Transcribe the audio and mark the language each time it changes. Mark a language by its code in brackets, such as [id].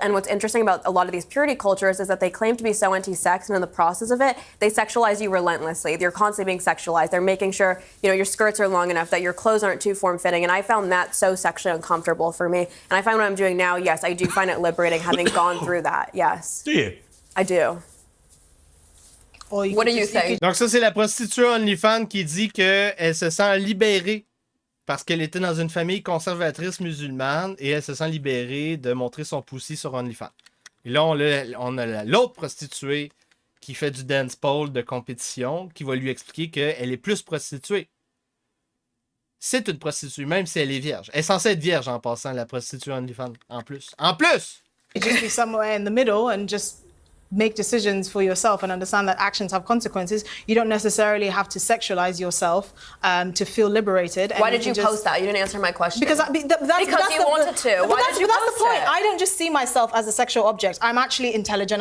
[en] And what's interesting about a lot of these purity cultures is that they claim to be so anti-sex, and in the process of it, they sexualize you relentlessly. You're constantly being sexualized. They're making sure, your skirts are long enough, that your clothes aren't too form-fitting. And I found that so sexually uncomfortable for me. And I find what I'm doing now, yes, I do find it liberating having gone through that. Yes. Do you? I do. What do you think? [fr] Donc ça, c'est la prostituée OnlyFans qui dit qu'elle se sent libérée parce qu'elle était dans une famille conservatrice musulmane et elle se sent libérée de montrer son poussi sur OnlyFans. Et là, on a l'autre prostituée qui fait du dance pole de compétition qui va lui expliquer qu'elle est plus prostituée. C'est une prostituée, même si elle est vierge. Elle est censée être vierge en passant, la prostituée OnlyFans. En plus! En plus! [en] Just be somewhere in the middle and just make decisions for yourself and understand that actions have consequences. You don't necessarily have to sexualize yourself to feel liberated. Why did you post that? You didn't answer my question. Because you wanted to. Why did you that's post the point. it? I don't just see myself as a sexual object. I'm actually intelligent.